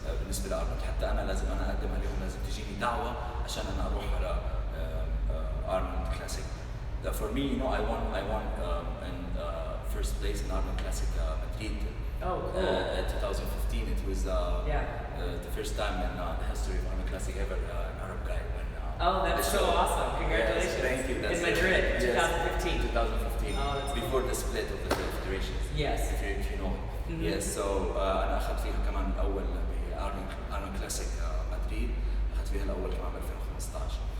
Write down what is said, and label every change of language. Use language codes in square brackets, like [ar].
[ar] بالنسبة لأرنولد حتى أنا لازم أقدم عليهم، لازم تجيني دعوة عشان أنا أروح على Arnold Classic. [en] For me, I won in first place in Arnold Classic Madrid. Oh, cool. 2015. It was the first time in the history of Arnold Classic ever an Arab guy won. Oh, that's so awesome! Congratulations. Yes, thank you. That's in Madrid, 2015. 2015. Oh, before the split of the federations. Yes. If you know. Yes. So [ar] أنا أخذت فيها كمان الأول Arnold Classic مدريد، أخذت فيها الأول كمان ب 2015.